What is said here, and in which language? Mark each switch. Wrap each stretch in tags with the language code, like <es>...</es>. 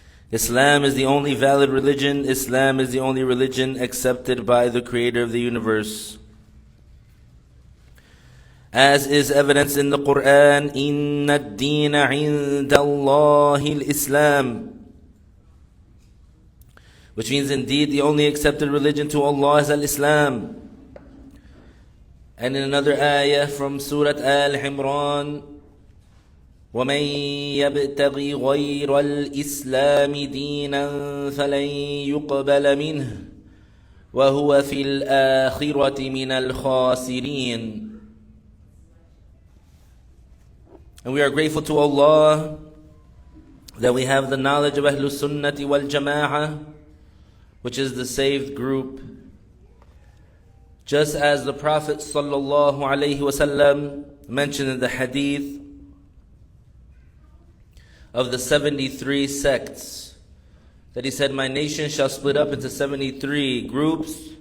<en>Islam is the only valid religion. Islam is the only religion accepted by the Creator of the universe. As is evidenced in the Quran,</en> <ar>إِنَّ الدِّينَ عِنْدَ اللَّهِ الْإِسْلَامِ,</ar> <en>which means indeed the only accepted religion to Allah is Al-Islam. And in another ayah from Surah Al-Imran,</en> <ar>وَمَنْ يَبْتَغِ غَيْرَ الْإِسْلَامِ دِينًا فَلَنْ يُقْبَلَ مِنْهُ وَهُوَ فِي الْآخِرَةِ مِنَ الْخَاسِرِينَ.</ar> <en>And we are grateful to Allah that we have the knowledge of Ahlus Sunnati wal Jama'ah, which is the saved group. Just as the Prophet ﷺ mentioned in the hadith of the 73 sects, that he said, my nation shall split up into 73 groups.</en>